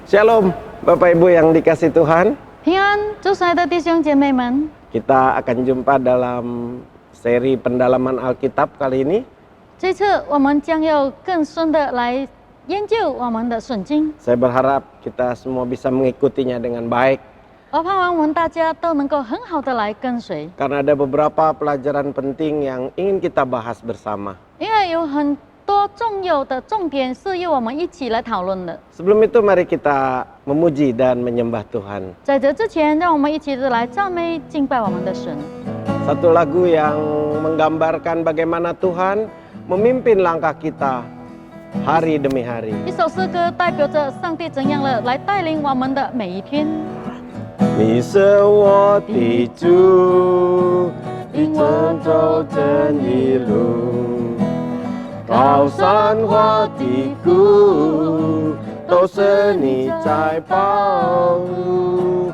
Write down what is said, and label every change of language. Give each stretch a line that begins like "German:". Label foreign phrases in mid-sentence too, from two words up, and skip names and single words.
Indonesian: Shalom, Bapak Ibu yang dikasih Tuhan.
Chinese: 平安，主所爱的弟兄姐妹们，
Indonesian: Kita akan jumpa dalam seri pendalaman Alkitab kali ini.
Chinese: 这次我们将要更深的来研究我们的圣经。
Indonesian: Saya berharap kita semua bisa mengikutinya dengan baik.
Chinese: 我盼望我们大家都能够很好的来跟随，
Indonesian: Karena ada beberapa pelajaran penting yang ingin kita bahas bersama.
Chinese: 因为有很多重要的重点是要我们一起来讨论的。
Indonesian: Sebelum itu mari kita memuji dan menyembah Tuhan.
Chinese: 在这之前，让我们一起的来赞美敬拜我们的神。
Indonesian: Satu lagu yang menggambarkan bagaimana Tuhan memimpin langkah kita hari demi hari.
Chinese: 一首诗歌代表着上帝怎样的来带领我们的每一天。你是我的主，一直走这一路，高山或低谷，都是你在保护。